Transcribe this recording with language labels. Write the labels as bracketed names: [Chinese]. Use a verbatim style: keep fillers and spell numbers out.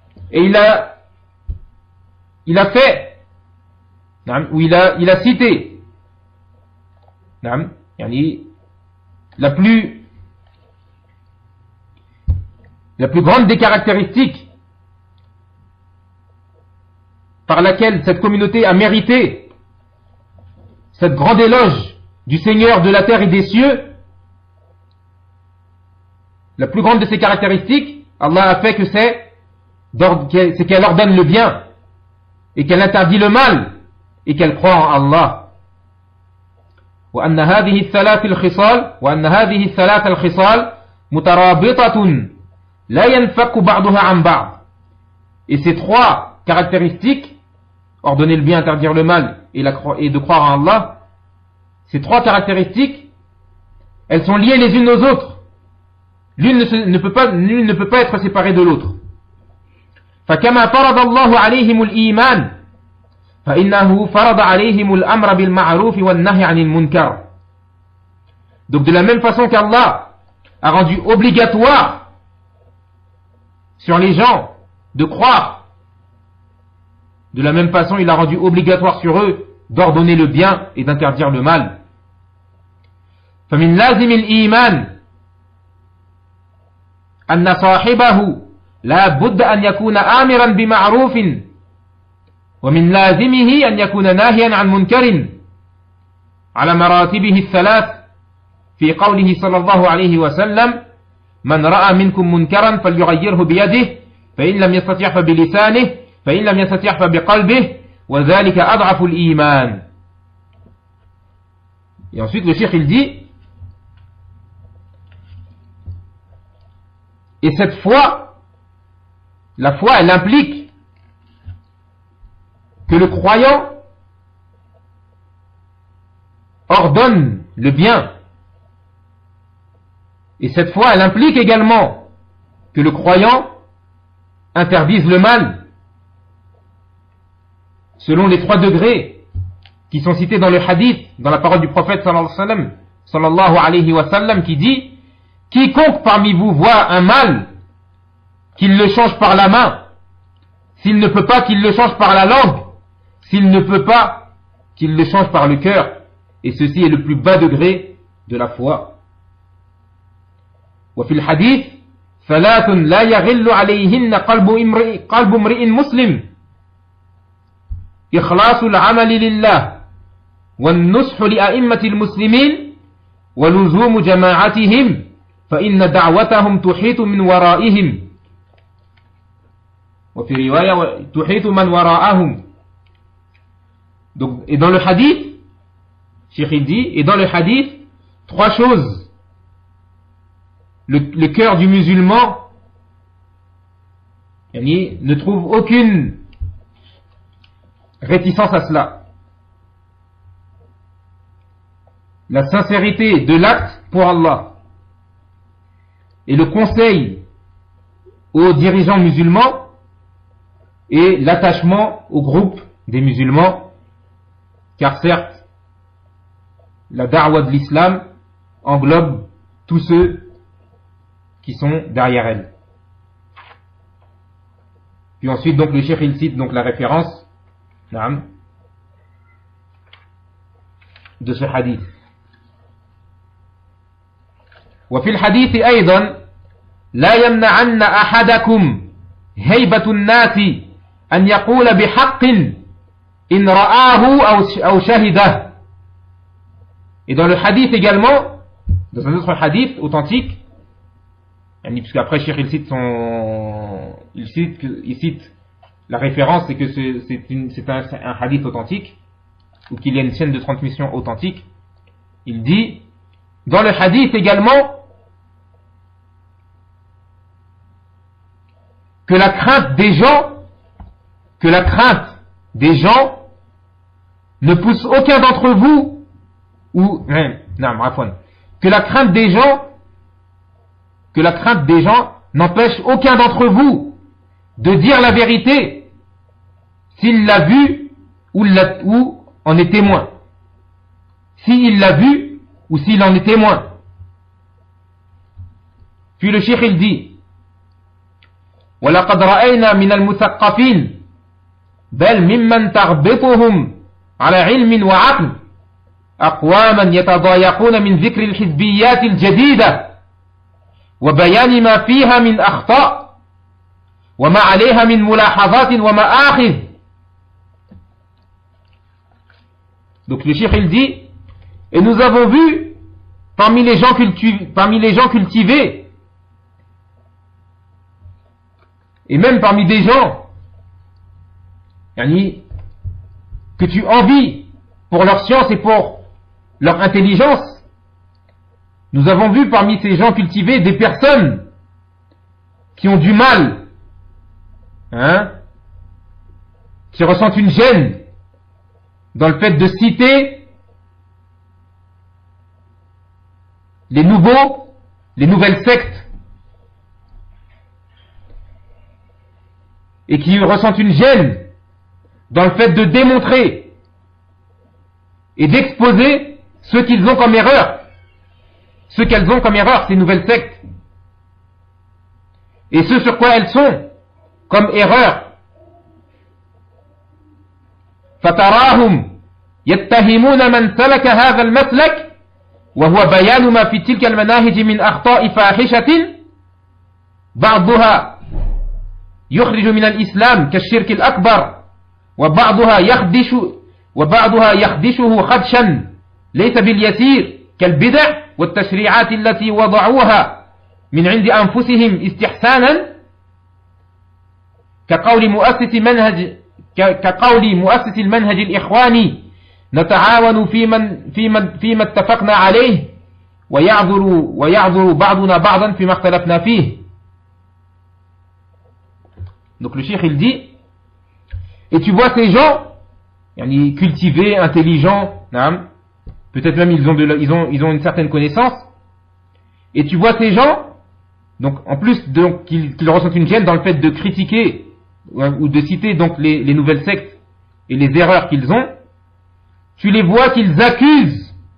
[French] Et il a, il a fait, ou il a, il a cité, la plus, la plus grande des caractéristiques par laquelle cette communauté a mérité cette grande éloge du Seigneur de la terre et des cieux, La plus grande de ses caractéristiques, Allah a fait que c'est, c'est qu'elle ordonne le bien et qu'elle interdit le mal et qu'elle croit en Allah. [Arabic] وأن هذه الثلاث الخصال وأن هذه الثلاث الخصال مترابطة لا ينفك بعضها عن بعض. [French] Et ces trois caractéristiques, ordonner le bien, interdire le mal et, la, et de croire en Allah, ces trois caractéristiques, elles sont liées les unes aux autres. L'une ne, se, ne, peut, pas, l'une ne peut pas être séparée de l'autre. [Arabic] فكما فرض الله عليهم الإيمان فإنه فرض عليهم الأمر بالمعروف والنهي عن المنكر. [French] Donc de la même façon qu'Allah a rendu obligatoire sur les gens de croire, de la même façon il a rendu obligatoire sur eux d'ordonner le bien et d'interdire le mal. [Arabic] فمن لازم الإيمان أن صاحبه لا بد أن يكون آمرا بمعروف ومن لازمه أن يكون ناهيا عن منكر على مراتبه الثلاث في قوله صلى الله عليه وسلم من رأى منكم منكرا فليغيره بيده فإن لم يستطع فبلسانه فإن لم يستطع فبقلبه وذلك أضعف الإيمان. [French] Et ensuite le cheikh il dit, et cette foi, la foi elle implique que le croyant ordonne le bien. Et cette foi, elle implique également que le croyant interdise le mal, selon les trois degrés qui sont cités dans le hadith, dans la parole du prophète sallallahu alayhi wa sallam, qui dit « Quiconque parmi vous voit un mal, qu'il le change par la main, s'il ne peut pas qu'il le change par la langue, s'il ne peut pas, qu'il le change par le cœur. Et ceci est le plus bas degré de la foi. [Arabic] » وفي الحديث ثلاث لا يغل عليهن قلب امرئ قلب امرئ مسلم إخلاص العمل لله والنصح لأئمة المسلمين ولزوم جماعتهم فإن دعوتهم تحيط من ورائهم وفي رواية تحيط من وراءهم. [French] Donc, et dans le hadith, Cheikh dit, et dans le hadith, trois choses. Le, le cœur du musulman yani, ne trouve aucune réticence à cela. La sincérité de l'acte pour Allah et le conseil aux dirigeants musulmans et l'attachement au groupe des musulmans. Car certes, la da'wa de l'islam englobe tous ceux qui sont derrière elle. Puis ensuite, donc, le cheikh il cite donc la référence naam, de ce hadith. [Arabic] وفي الحديث أيضا لا يمنعن أحدكم هيبة الناس أن يقول بحق إن رآه أو شهده. [French] Et dans le hadith également, dans un autre hadith authentique, parce qu'après Cheikh il cite son, il cite, il cite la référence, c'est que c'est, c'est, une, c'est un, un hadith authentique ou qu'il y a une chaîne de transmission authentique. Il dit dans le hadith également que la crainte des gens, que la crainte des gens ne poussent aucun d'entre vous ou hein, non, rafouane, que la crainte des gens que la crainte des gens n'empêche aucun d'entre vous de dire la vérité s'il l'a vu ou, l'a, ou en est témoin, s'il l'a vu ou s'il en est témoin. Puis le cheikh il dit [Arabic] وَلَقَدْ رَأَيْنَا مِنَ الْمُثَقَّفِينَ بل ممن تربطهم على علم وعقل أقواما يتضايقون من ذكر الحزبيات الجديدة وبيان ما فيها من أخطاء وما عليها من ملاحظات ومآخذ. [French] Donc le cheikh il dit, et nous avons vu parmi les gens, cultu- parmi les gens cultivés et même parmi des gens yani, que tu envies pour leur science et pour leur intelligence. Nous avons vu parmi ces gens cultivés des personnes qui ont du mal, hein, qui ressentent une gêne dans le fait de citer les nouveaux, les nouvelles sectes, et qui ressentent une gêne dans le fait de démontrer et d'exposer ce qu'ils ont comme erreur, ce qu'elles ont comme erreur, ces nouvelles sectes, et ce sur quoi elles sont comme erreur. [Arabic] فَتَرَاهُمْ يَتَّهِمُونَ مَنْ سَلَكَ هَذَا الْمَسْلَكَ وَهُوَ بَيَانُ مَا فِي تِلْكَ الْمَنَاهِجِ مِنْ أَخْطَاءِ فَاحِشَةٍ بَعْضُهَا يُخْرِجُ مِنَ الْإِسْلَامِ كَالشِّرْكِ الْأَكْبَرِ وبعضها يخدش وبعضها يخدشه خدشا ليس باليسير كالبدع والتشريعات التي وضعوها من عند أنفسهم استحسانا كقول مؤسس منهج كقول مؤسس المنهج الإخواني نتعاون فيما فيما فيما اتفقنا عليه ويعذر ويعذر بعضنا بعضا فيما اختلفنا فيه. [French] Donc le cheikh il dit: et tu vois ces gens, cultivés, intelligents, peut-être même ils ont, de la, ils, ont, ils ont une certaine connaissance, et tu vois ces gens, donc en plus de, donc, qu'ils, qu'ils ressentent une gêne dans le fait de critiquer ou de citer donc les, les nouvelles sectes et les erreurs qu'ils ont, tu les vois qu'ils accusent